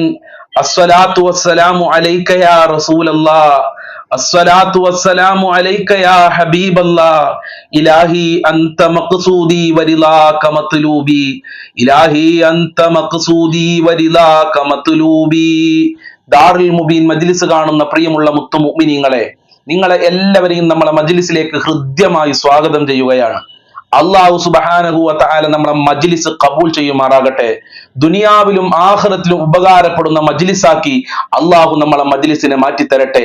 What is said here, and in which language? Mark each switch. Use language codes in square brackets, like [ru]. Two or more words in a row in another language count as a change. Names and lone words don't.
[ar] الصلاة والسلام عليك يا رسول الله. الصلاة والسلام عليك يا حبيب الله. إلهي أنت مقصودي ورضاك مطلوبي. إلهي أنت مقصودي ورضاك مطلوبي. [ml] ദാറുൽ മുബീൻ മജ്ലിസ് കാണുന്ന പ്രിയമുള്ള മുത്തു മുഅ്മിനീങ്ങളെ, നിങ്ങളെ എല്ലാവരെയും നമ്മളെ മജ്ലിസിലേക്ക് ഹൃദ്യമായി സ്വാഗതം ചെയ്യുകയാണ്. [ar] الله سبحانه وتعالى [ml] നമ്മുടെ മജ്ലിസ് കബൂൽ ചെയ്യുമാറാകട്ടെ. ദുനിയാവിലും ആഖിറത്തിലും ഉപകാരപ്പെടുന്ന മജ്ലിസാക്കി അല്ലാഹു നമ്മളെ മജ്ലിസിനെ മാറ്റിത്തരട്ടെ.